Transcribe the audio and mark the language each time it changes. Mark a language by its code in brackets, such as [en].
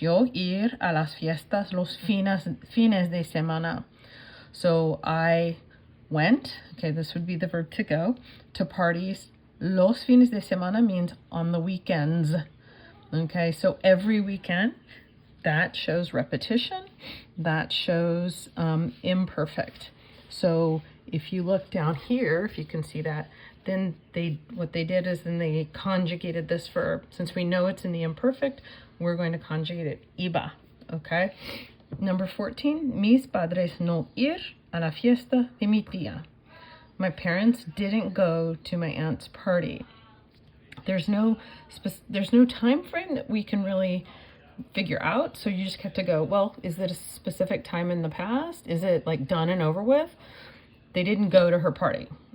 [es] Yo ir a las fiestas los fines de semana. [en] So I went, okay, this would be the verb to go, to parties. [es] Los fines de semana [en] means on the weekends. Okay, so every weekend. That shows repetition. That shows imperfect. So if you look down here, if you can see that, then what they did is then they conjugated this verb. Since we know it's in the imperfect, we're going to conjugate it iba. Okay. Number 14, [es] mis padres no ir a la fiesta de mi tía. [en] My parents didn't go to my aunt's party. There's no time frame that we can really figure out, so you just have to go, well, is it a specific time in the past? Is it like done and over with? They didn't go to her party.